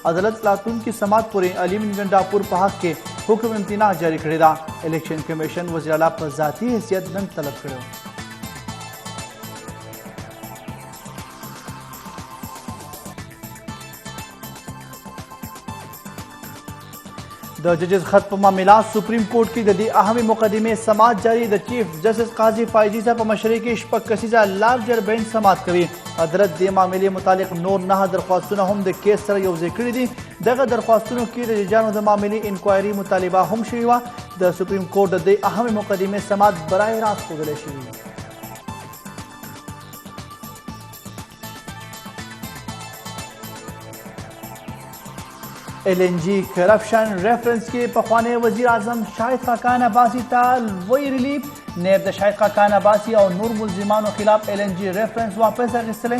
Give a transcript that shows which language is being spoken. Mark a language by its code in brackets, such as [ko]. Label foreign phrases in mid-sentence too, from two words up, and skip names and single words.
[ps] عدالت راتلونکي سماعت پورې علي مین ګنډاپور په حق کې حکم امتناع جاری کړی ده. [en] Election Commission [ps] وزیر اعلی په ذاتي حیثیت نن طلب کړی. د ججز خط په معاملہ [en] Supreme Court [ps] کې د دې اهمې مقدمې سماعت جاری. د [en] Chief Justice [ps] قاضي فایزي صاحب په مشرۍ کې شپږ کسیزه [en] larger bench [ps] سماعت کوي. عدالت دې معاملې متعلق نور 9 درخواستونه هم د کیس سره یوځای کړي دي. دغه درخواستونو کې د ججانو د معاملې انکوایري مطالبه هم شوې وه. د [en] Supreme Court [ps] د دې اهمې مقدمې سماعت برای راست ښودلی شوي. [en] LNG corruption reference [ps] کې پخوانی وزیر اعظم شاهد خاقان عباسی ته لوی ریلیف. نیب د شاهد خاقان عباسی او نور ملزمانو خلاف [en] LNG reference [ps] واپس اخیستلی.